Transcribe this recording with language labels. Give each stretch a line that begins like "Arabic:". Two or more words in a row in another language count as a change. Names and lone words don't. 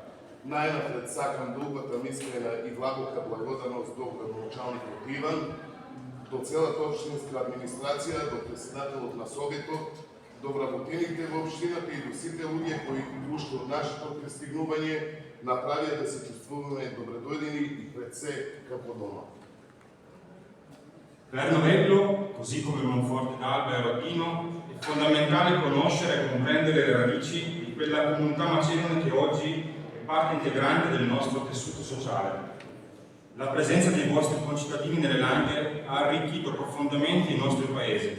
Macedonian: Најнапред сакам да упатам искрена и длабока благодарност до градоначалникот Иван, до целата општинска администрација, до председателот на Советот, до вработените во општината и до сите луѓе кои уште од нашето пристигнување направија да се чувствуваме добредојдени и пред се како дома.
Italian: Per Novello, così come Monforte d'Alba e Rodino, è fondamentale conoscere e comprendere le radici di quella comunità macedone che oggi è parte integrante del nostro tessuto sociale. La presenza dei vostri concittadini nelle Langhe ha arricchito profondamente il nostro paese.